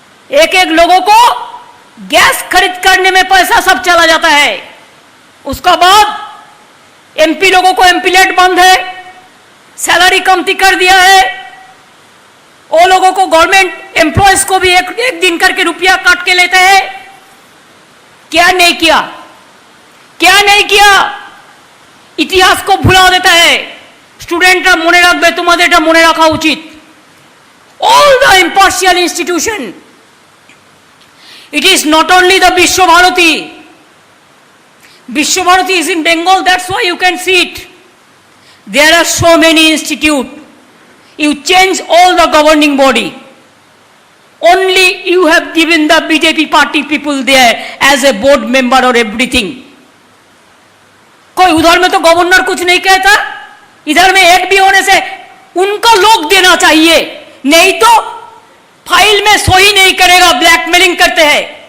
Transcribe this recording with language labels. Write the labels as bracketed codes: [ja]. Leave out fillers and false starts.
[hi] एक एक लोगों को गैस खरीद करने में पैसा सब चला जाता है, उसका बाद एमपी लोगों को एमपीलेट बंद है, सैलरी कमती कर दिया है, वो लोगों को गवर्नमेंट एम्प्लॉयज को भी एक दिन करके रुपया काट के लेते हैं। क्या नहीं किया, क्या नहीं किया, इतिहास को भुला देता है। [bn] स्टूडेंटरा মনে রাখবে, তোমাদের এটা মনে রাখা উচিত। [en] All the impartial institution, it is not only the Vishwabharati. Vishwabharati is in Bengal, that's why you can see it. There are so many institutes. You change all the governing body. Only you have given the BJP party people there as a board member or everything. [hi] कोई उधर में तो governor कुछ नहीं कहता, इधर में एक भी होने से उनका लोग देना चाहिए, नहीं तो फाइल में सही नहीं करेगा, ब्लैकमेलिंग करते हैं।